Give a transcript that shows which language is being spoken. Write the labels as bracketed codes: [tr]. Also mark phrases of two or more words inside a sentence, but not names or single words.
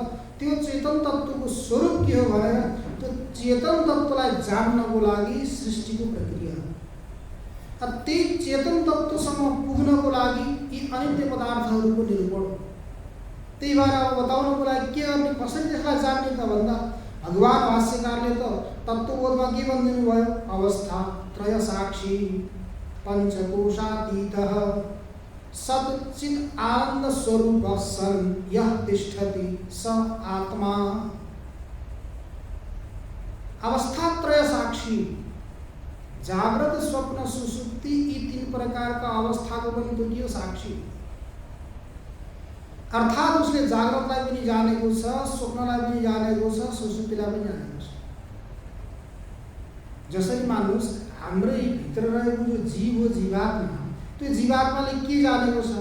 [ne] त्यो चेतन तत्त्वको स्वरूप के हो भनेर त्यो चेतन तत्त्वलाई जान्नको लागि सृष्टिको प्रक्रिया हो। त्यही चेतन तत्त्वसम्म पुग्नको लागि यी अनित्य पदार्थहरूको निरूपण हो। त्यही भएर अब बताउनको लागि के गर्ने, कसरी त्यसलाई जान्ने त भन्दा भगवान भाष्यकारले त तत्त्वबोधमा के भनिदिनु भयो? [sa] अवस्था त्रय साक्षी पंचकोशातीतः सच्चित् आनंद स्वरूप सन यह तिष्ठति स आत्मा। [ne] अवस्थात्रय साक्षी, जागृत स्वप्न सुसुप्ति यी तीन प्रकार का अवस्था को पनि तोकियो साक्षी। अर्थात उसले जागृतलाई पनि जानेको छ, स्वप्नलाई पनि जानेको छ, सुसुप्तिलाई पनि जानेको छ। जसरी मान्नुस् हाम्रै भित्र रहेको जो जीव हो जीवात्मा, त्यो जीवात्माले के जानेको छ?